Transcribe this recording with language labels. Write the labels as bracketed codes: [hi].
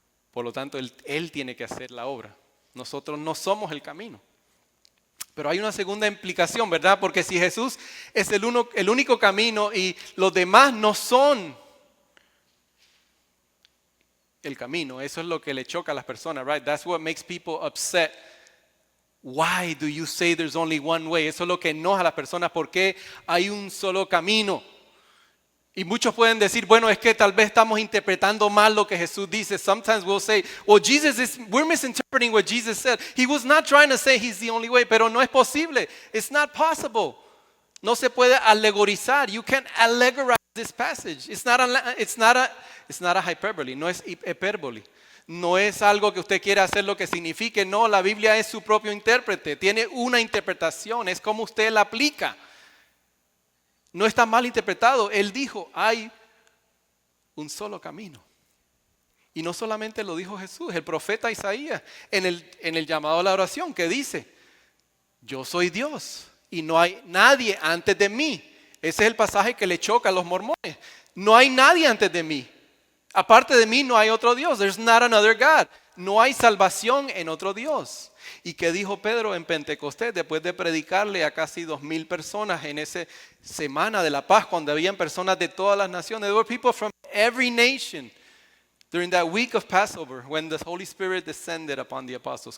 [es] Por lo tanto, Él tiene que hacer la obra. Nosotros no somos el camino. Pero hay una segunda implicación, ¿verdad? Porque si Jesús es el único camino y los demás no son el camino, eso es lo que le choca a las personas, right? [en] That's what makes people upset. Why do you say there's only one way? [es] Eso es lo que enoja a las personas. ¿Por qué hay un solo camino? Y muchos pueden decir, bueno, es que tal vez estamos interpretando mal lo que Jesús dice. [en] Sometimes we'll say, well, we're misinterpreting what Jesus said. He was not trying to say he's the only way, [es] pero no es posible. [en] It's not possible. [es] No se puede alegorizar. [en] You can't allegorize this passage. It's not a hyperbole, [es] no es hipérbole. No es algo que usted quiera hacer lo que signifique. No, la Biblia es su propio intérprete. Tiene una interpretación, es como usted la aplica. No está mal interpretado. Él dijo, hay un solo camino. Y no solamente lo dijo Jesús, el profeta Isaías en el llamado a la oración que dice, yo soy Dios y no hay nadie antes de mí. Ese es el pasaje que le choca a los mormones. No hay nadie antes de mí. Aparte de mí no hay otro Dios. [en] There's not another God. [es] No hay salvación en otro Dios. ¿Y qué dijo Pedro en Pentecostés después de predicarle a casi 2,000 personas en esa semana de la paz, cuando habían personas de todas las naciones? [en] There were people from every nation during that week of Passover when the Holy Spirit descended upon the apostles.